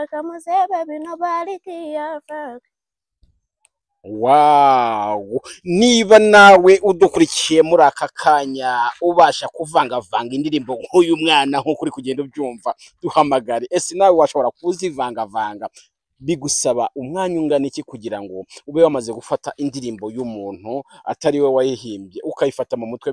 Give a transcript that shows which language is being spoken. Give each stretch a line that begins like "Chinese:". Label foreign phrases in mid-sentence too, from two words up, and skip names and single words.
English: Come on, say baby, nobody cares of her.
Kinyarwanda: Wow, niba nawe udukurikiye muri aka kanya ubasha kuvangavanga indirimbo nk'uyu mwana nk'uko uri kugenda ubyumva, duhamagare. Ese nawe washobora kuzivangavanga? Bigusaba umwanya ungana iki kugira ngo ube wamaze gufata indirimbo y'umuntu atari we wayihimbye ukayifata mu mutwe?